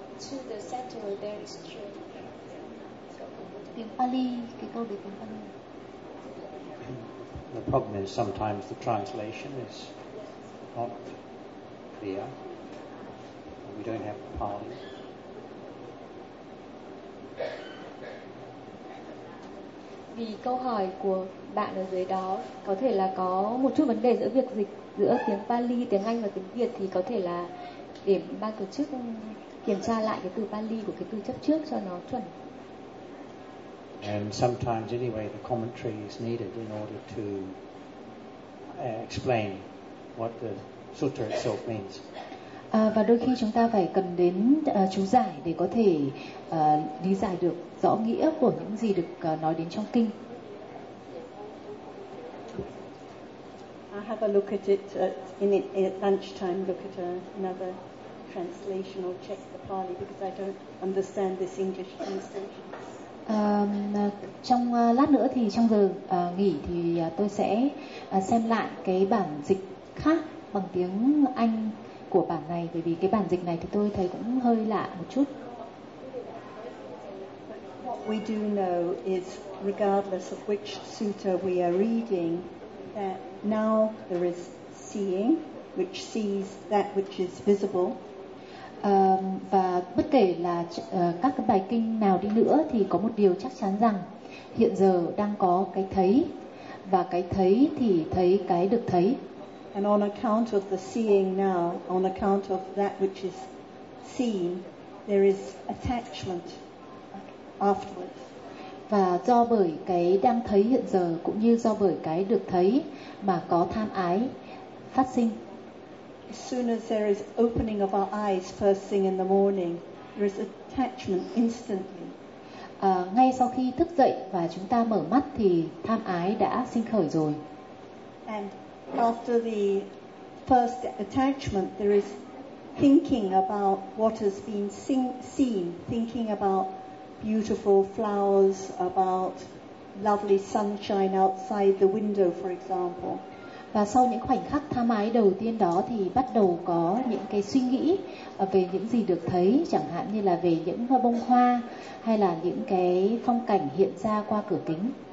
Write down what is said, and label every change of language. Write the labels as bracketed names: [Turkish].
[English] To the settle there is truth. [Vietnamese] Tiếng Pali, cái câu đấy tiếng Pali. [English] The problem is sometimes the translation is not clear. We don't have Pali. [Vietnamese] Vì câu hỏi của bạn ở dưới đó có thể là có một chút vấn đề giữa việc dịch giữa tiếng Pali, tiếng Anh và tiếng Việt, thì có thể là để ban tổ chức kiểm tra lại cái từ Pali của cái từ chấp trước cho nó chuẩn. [English] And sometimes anyway the commentary is needed in order to explain what the sutra itself means. [Vietnamese] Và đôi khi chúng ta phải cần đến chú giải để có thể lý giải được rõ nghĩa của những gì được nói đến trong kinh. [English] I have a look at it at lunchtime, look at another translation or check the Pali because I don't understand this English translation. [Vietnamese] Trong lát nữa thì trong giờ nghỉ thì tôi sẽ xem lại cái bản dịch khác bằng tiếng Anh của bản này, bởi vì cái bản dịch này thì tôi thấy cũng hơi lạ một chút. [English] What we do know is regardless of which sutta we are reading, that now there is seeing, which sees that which is visible. [Vietnamese] Và bất kể là các cái bài kinh nào đi nữa thì có một điều chắc chắn rằng hiện giờ đang có cái thấy, Và cái thấy thì thấy cái được thấy. [English] And on account of the seeing now, on account of that which is seen, there is attachment afterwards. [Vietnamese] Và do bởi cái đang thấy hiện giờ cũng như do bởi cái được thấy mà có tham ái phát sinh. [English] As soon as there is opening of our eyes first thing in the morning, there is attachment instantly. [Vietnamese] Ngay sau khi thức dậy và chúng ta mở mắt thì tham ái đã sinh khởi rồi. [English] And after the first attachment, there is thinking about what has been seen, thinking about beautiful flowers, about lovely sunshine outside the window, for example. [Vietnamese] Và sau những khoảnh khắc tham ái đầu tiên đó thì bắt đầu có những cái suy nghĩ về những gì được thấy, chẳng hạn như là về những bông hoa hay là những cái phong cảnh hiện ra qua cửa kính.